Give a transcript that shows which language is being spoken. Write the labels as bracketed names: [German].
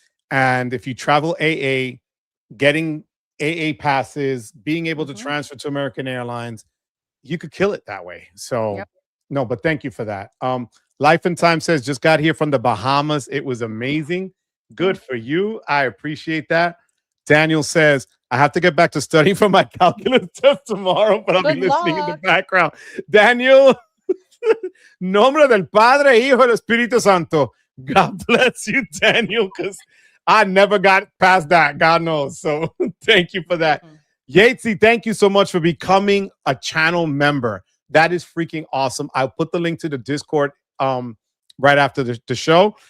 [English] And if you travel AA, getting AA passes, being able to transfer to American Airlines, you could kill it that way. So no, but thank you for that. Life and Time says, just got here from the Bahamas. It was amazing. Good for you. I appreciate that. Daniel says, I have to get back to studying for my calculus test tomorrow, but I'll be listening in the background. [Spanish] Daniel, nombre del Padre, Hijo, del Espíritu Santo. [English] God bless you, Daniel, because I never got past that. God knows. So thank you for that. Yatesy, thank you so much for becoming a channel member. That is freaking awesome. I'll put the link to the Discord right after the show.